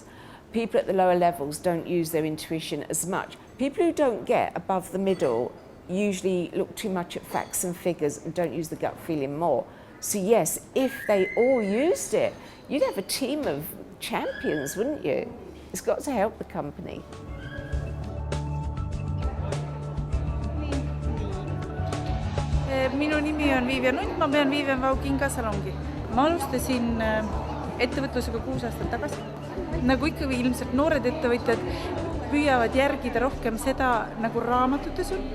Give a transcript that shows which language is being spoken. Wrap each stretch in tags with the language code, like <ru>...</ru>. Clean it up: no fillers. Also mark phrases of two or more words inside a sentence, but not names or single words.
<en>People at the lower levels don't use their intuition as much. People who don't get above the middle usually look too much at facts and figures and don't use the gut feeling more. So yes, if they all used it, you'd have a team of champions, wouldn't you? It's got to help the company.</en> <et>Minu nimi on Viivian Nunt, ma pean Viivian Vau-Kinga salongi. Ma alustasin ettevõtlusega 6 aastat tagasi. Nagu ikkagi ilmselt noored ettevõtjad püüavad järgida rohkem seda, nagu raamatutes on.</et>